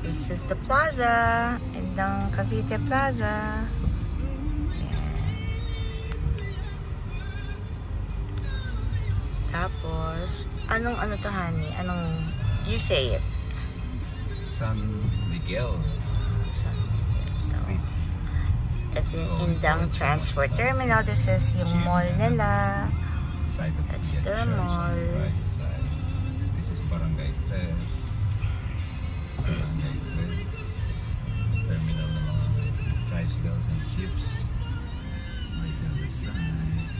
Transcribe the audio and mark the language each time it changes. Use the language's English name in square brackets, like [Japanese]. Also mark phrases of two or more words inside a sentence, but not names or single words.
[English] is the plaza. Indang Cavite Plaza. [Filipino] Tapos, anong ano to, honey? [English] Anong, you say it? San Miguel. San Miguel. [Filipino] So, ito yung [English] Indang Transport Terminal. This is [Filipino] yung mall nila. [English] That's their mall. This is Barangay Tres. [Filipino] Barangay Tres. Terminal ng mga [English] tricycles and jeeps. Right on the side.